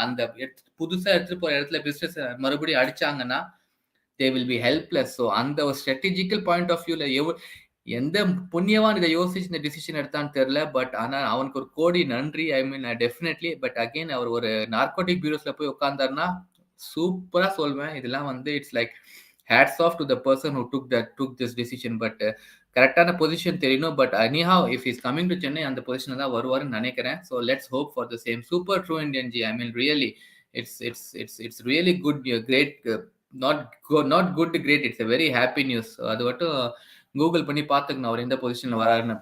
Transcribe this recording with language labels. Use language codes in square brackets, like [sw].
[ta] அந்த புதுசா எடுத்துட்டு போற இடத்துல பிசினஸ் மறுபடியும் அடிச்சாங்கன்னா [en] They will be helpless. [ta] So அந்த ஒரு ஸ்ட்ராட்டஜிக்கல் பாயிண்ட் ஆஃப் வியூல எந்த புண்ணியவான் இதை யோசிச்சு இந்த டிசிஷன் எடுத்தான்னு தெரியல. பட் ஆனா அவனுக்கு ஒரு கோடி நன்றி. ஐ மீன் டெஃபினெட்லி. பட் அகெயின் அவர் ஒரு நார்கோட்டிக் பியூரோஸ்ல போய் உட்கார்ந்தாருன்னா சூப்பரா சொல்வேன். இதெல்லாம் வந்து [en] It's like hats off to the person who took this decision. But [ta] கரெக்டான பொசிஷன் தெரியணும். But [en] anyhow if he's coming to Chennai [ta] அந்த பொசிஷன்ல தான் வருவாருன்னு நினைக்கிறேன். [en] So let's hope for the same. Super true Indian G. I mean really it's really good, great, not good great. It's a very happy news. [ta] அது மட்டும் Google பண்ணி பாத்துக்கணும் அவர் எந்த பொசிஷன்ல வராருன்னு.